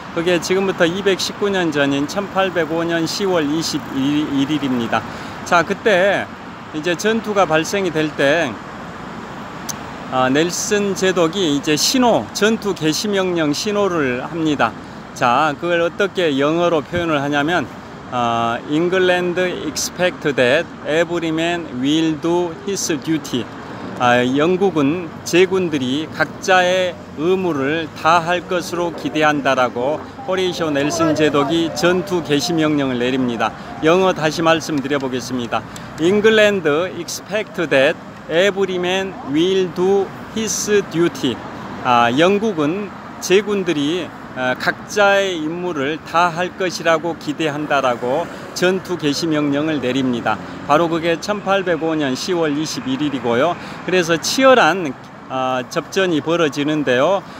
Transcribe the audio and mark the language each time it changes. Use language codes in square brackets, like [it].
[ko] 그게 지금부터 219년 전인 1805년 10월 21일입니다. 자, 그때 이제 전투가 발생이 될 때 넬슨 제독이 이제 신호, 전투 개시 명령 신호를 합니다. 자, 그걸 어떻게 영어로 표현을 하냐면 [en] England expect that every man will do his duty. [ko] 영국은 제군들이 각자의 의무를 다할 것으로 기대한다라고 호레이시오 넬슨 제독이 전투 개시 명령을 내립니다. 영어 다시 말씀드려 보겠습니다. [en] England expect that every man will do his duty. [ko] 영국은 제군들이 각자의 임무를 다 할 것이라고 기대한다라고 전투 개시 명령을 내립니다. 바로 그게 1805년 10월 21일이고요. 그래서 치열한 접전이 벌어지는데요.